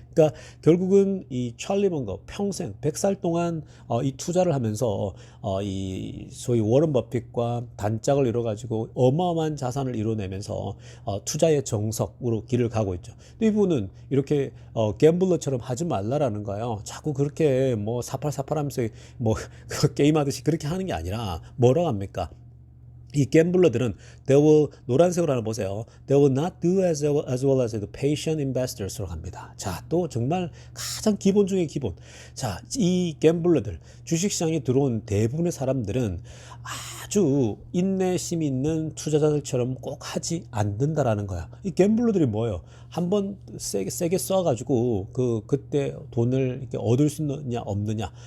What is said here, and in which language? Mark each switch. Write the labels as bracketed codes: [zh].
[ko] 그러니까 결국은 이 찰리 먼거 평생 100살 동안 이 투자를 하면서 이 소위 워런 버핏과 단짝을 이뤄 가지고 어마어마한 자산을 이뤄내면서 투자의 정석으로 길을 가고 있죠. 근데 이분은 이렇게 갬블러처럼 하지 말라라는 거예요. 자꾸 그렇게 뭐 사팔사팔 하면서 뭐 게임 하듯이 그렇게 하는 게 아니라 뭐라고 합니까? 이 갬블러들은 노란색으로 하나 보세요. [en] They will not do as well as the patient investors [ko] 로 합니다. 자, 또 정말 가장 기본 중에 기본. 자, 이 갬블러들, 주식시장에 들어온 대부분의 사람들은 아주 인내심 있는 투자자들처럼 꼭 하지 않는다라는 거야. 이 갬블러들이 뭐예요? 한번 세게 써가지고 그때 돈을 이렇게 얻을 수 있느냐 없느냐.